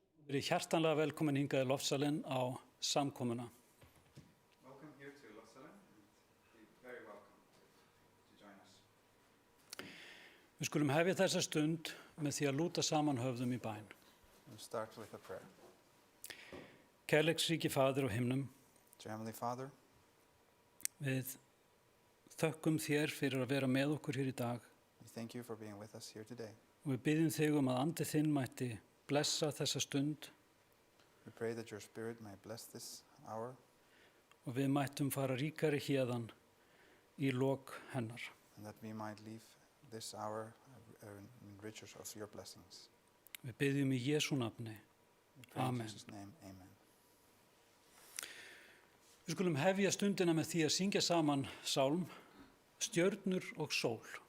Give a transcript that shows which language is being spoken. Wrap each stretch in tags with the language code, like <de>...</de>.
<is>Verið hjartanlega velkomin hingað í Lofsalinn á samkomuna.</is> <en>Welcome here to Lofsalinn and be very welcome to join us.</en> <is>Við skulum hefja þessa stund með því að lúta saman höfðum í bæn.</is> <en>We'll start with a prayer.</en> <is>Kærleiksríki Faðir á himnum,</is> <en>Dear Heavenly Father,</en> <is>við þökkum þér fyrir að vera með okkur hér í dag</is> <en>we thank you for being with us here today.</en> <is>og við byggjum þig að andi þinn mætti blessa þessa stund</is> <en>We pray that your Spirit may bless this hour</en> <is>og við mættum fara ríkari héðan í lok hennar.</is> <en>and that we might leave this hour enriched of your blessings.</en> <is>Við byggjum í Jesú nafni.</is> <en>We pray Amen. in Jesus' name, amen.</en> <is>Við skulum hefja stundina með því að syngja saman sálm Stjörnur og sól.</is>